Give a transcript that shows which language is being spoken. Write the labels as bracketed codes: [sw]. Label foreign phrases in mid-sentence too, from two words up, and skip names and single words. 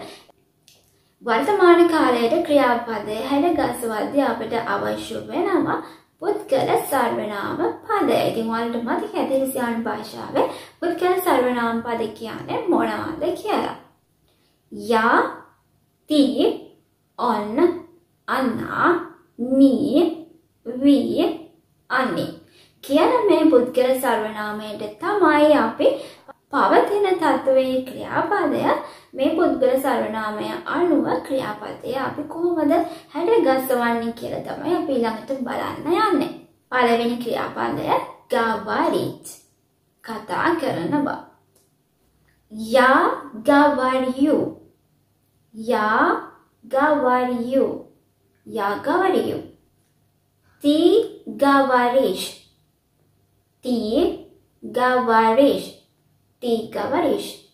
[si] වර්තමාන කාලයට ක්‍රියාපදය හැඩගස්වද්දී අපිට අවශ්‍ය වෙනවා පුද්ගල සර්වනාම පද. ඉතින් ඔයාලට මතක ඇති රුසියානු භාෂාවේ පුද්ගල සර්වනාම පද කියන්නේ මොනවද කියලා. [ru] Я, ты, on, она, мы, вы, [si] ani කියන මේ පුද්ගල සර්වනාමයට තමයි අපි පවතින තත්වයේ ක්‍රියාපදය මේ පුද්ගල සර්වනාමය අනුව ක්‍රියාපදය අපි කොහොමද හැඩගස්වන්නේ කියලා තමයි අපි ඊළඟට බලන්න යන්නේ. පළවෙනි ක්‍රියාපදය говорить, කතා කරනවා. [ru] Я говорю, я говорю, я говорю. Ты говоришь, ты говоришь, ты говоришь.